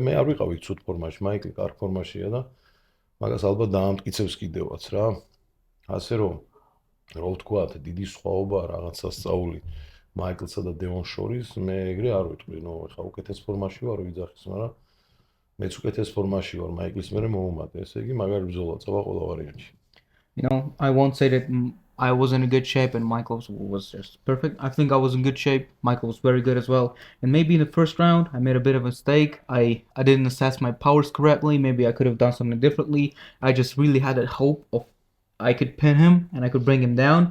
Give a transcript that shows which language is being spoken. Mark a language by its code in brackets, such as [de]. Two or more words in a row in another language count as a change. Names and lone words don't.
[ka] მე არ ვიყავი ცუდ ფორმაში, მაიკლი კარგ ფორმაშია და მაგას ალბათ დაამტკიცებს კიდევაც რა. ასე რომ ვთქვათ, დიდი სხვაობა რაღაცა სწავლი მაიკლსა და დევონს შორის, მე ეგრე არ ვიტყვი, ეხლა უკეთეს ფორმაში ვარ ვიძახის, მაგრამ მეც უკეთეს ფორმაში ვარ მაიკლის მერე მოუმატე, ესე იგი მაგარი ბრძოლა წავა ყველა ვარიანტში. [en] You know, I won't say that I was in a good shape and Michael was just perfect. I think I was in good shape. Michael was very good as well. And maybe in the first round, I made a bit of a mistake. I didn't assess my powers correctly. Maybe I could have done something differently. I just really had that hope of I could pin him and I could bring him down.